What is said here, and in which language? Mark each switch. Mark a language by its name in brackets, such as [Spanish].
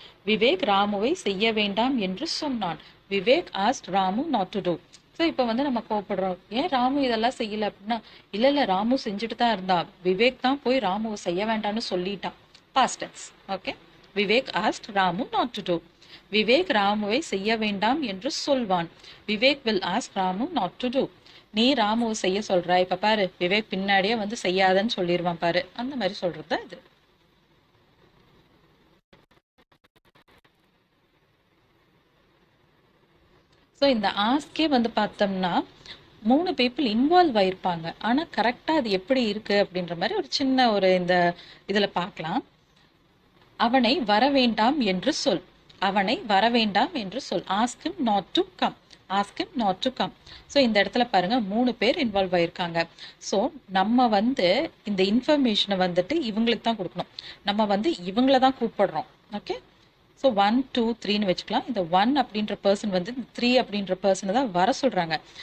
[Tamil] விவேக் ராமுவை செய்ய வேண்டாம் என்று சொன்னான். [English] Vivek asked Ramu not to do. [Tamil] So இப்போ வந்து நம்ம கோவப்படுறோம், ஏன் ராமு இதெல்லாம் செய்யல அப்படின்னா, இல்லை இல்லை ராமு செஞ்சுட்டு தான் இருந்தா, விவேக் தான் போய் ராமுவை செய்ய வேண்டாம்னு சொல்லிட்டான். past tense. [English] Okay, Vivek asked Ramu not to do. [Tamil] Vivek ராமுவை செய்ய வேண்டாம் என்று சொல்வான். [English] Vivek will ask Ramu not to do. [Tamil] நீ ராமுவை செய்ய சொல்ற, இப்ப பாரு விவேக் பின்னாடியே வந்து செய்யாதன்னு சொல்லிடுவான் பாரு, அந்த மாதிரி சொல்றதுதான் இது. ஸோ இந்த ஆஸ்கே வந்து பார்த்தோம்னா 3 பீப்புள் இன்வால்வ் ஆயிருப்பாங்க, ஆனா கரெக்டா அது எப்படி இருக்கு அப்படின்ற மாதிரி ஒரு சின்ன ஒரு இந்த இதுல பார்க்கலாம். அவனை வர வேண்டாம் என்று சொல். அவனை வர வேண்டாம் என்று சொல். [English] Ask him not to come. Ask him not to come. [Tamil] So இந்த இடத்துல பாருங்க 3 பேர் இன்வால்வ் ஆயிருக்காங்க. ஸோ நம்ம வந்து இந்த இன்ஃபர்மேஷனை வந்துட்டு இவங்களுக்கு தான் கொடுக்கணும். நம்ம வந்து இவங்கள தான் கூப்பிடுறோம். ஓகே, ஸோ 1 2 3ன்னு வச்சுக்கலாம். இந்த 1 அப்படின்ற பர்சன் வந்து 3 அப்படின்ற பர்சனை தான் வர சொல்றாங்க.